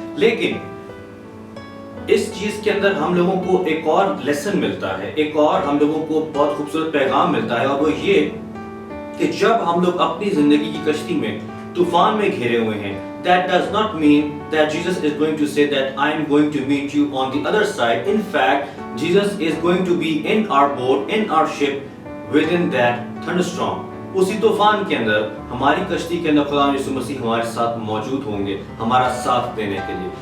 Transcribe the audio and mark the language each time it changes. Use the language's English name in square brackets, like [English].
[Urdu] لیکن اس چیز کے اندر ہم لوگوں کو ایک اور لیسن ملتا ہے, ایک اور ہم لوگوں کو بہت خوبصورت پیغام ملتا ہے, اور وہ یہ کہ جب ہم لوگ اپنی زندگی کی کشتی میں طوفان میں گھرے ہوئے ہیں, [English] that does not mean that Jesus is going to say that I am going to meet you on the other side. In fact, Jesus is going to be in our boat, in our ship, within that thunderstorm. [Urdu] اسی طوفان کے اندر, ہماری کشتی کے اندر خدا یسوع مسیح ہمارے ساتھ موجود ہوں گے, ہمارا ساتھ دینے کے لیے.